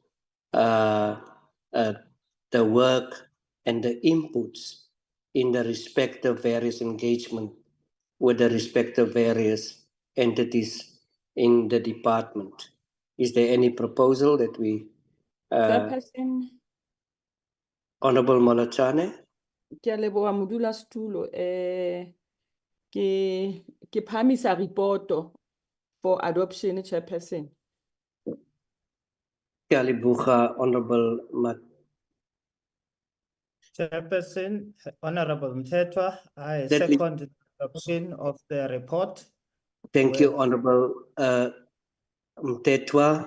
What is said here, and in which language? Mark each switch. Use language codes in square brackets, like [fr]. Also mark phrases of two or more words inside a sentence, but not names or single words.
[en] the work and the inputs in the respective various engagement with the respective various entities in the department. Is there any proposal that we... Chairperson, Honorable Molachane? [st] ke a leboha modulasetulo. Ke phamisa reporto [en] for adoption, Chairperson. [st] Ke a leboha, Honorable [en] Chairperson, Honorable Mthethwa, I That is- second the adoption of the report. Thank you, Honorable Mthethwa.